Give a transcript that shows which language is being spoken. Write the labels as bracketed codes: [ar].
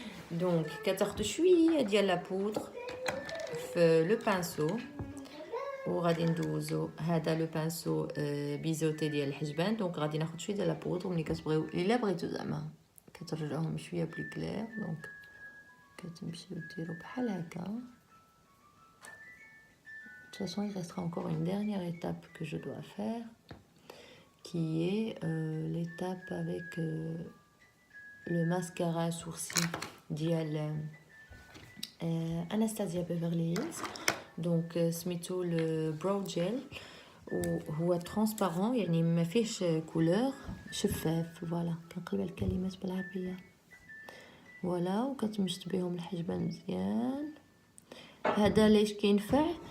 [ar] دونك كتاخدو شويه ديال لا بودر في لو بانسو وغادي ندوزو هذا لو بانسو بيزوتي ديال الحجبان. دونك غادي ناخد شويه ديال لا بودر ملي كتبغيو الا بغيتو زعما كترجعوهم شويه بلو كلير. دونك كتمشيو ديروا بحال هكا. [fr] De toute façon, il restera encore une dernière étape que je dois faire, qui est l'étape avec le mascara sourcil d'Ial Anastasia Beverly Hills. [ar] Donc, سميتو le brow gel وهو transparent يعني ما فيهش couleur شفاف. فوالا كنقلب الكلمات بالعربية. فوالا وكتمشط بهم الحجبان مزيان. هذا ليش كينفع